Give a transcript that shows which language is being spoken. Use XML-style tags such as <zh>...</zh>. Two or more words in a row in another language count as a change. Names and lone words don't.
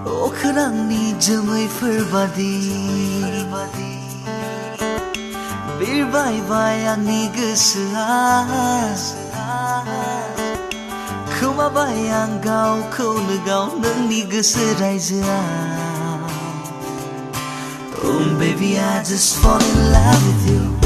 <brx>अख्रांनि जोमैफोर बादि बिरबायबाय आंनि गोसोआ खोमाबाय आं गावखौनो गाव नोंनि गोसो रायजोआव</brx> <en>Oh baby I just fall in love with you</en>